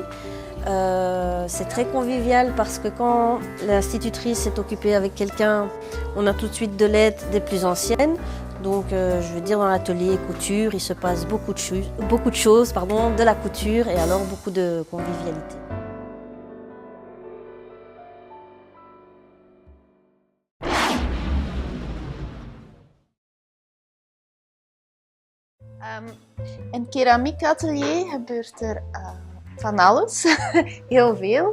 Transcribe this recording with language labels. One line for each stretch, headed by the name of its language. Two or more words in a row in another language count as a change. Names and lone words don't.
French: C'est très convivial parce que quand l'institutrice est occupée avec quelqu'un, on a tout de suite de l'aide des plus anciennes. Donc, je veux dire, dans l'atelier couture, il se passe beaucoup de choses, de la couture et alors beaucoup de convivialité.
Dutch: In het keramiekatelier gebeurt er van alles, heel veel.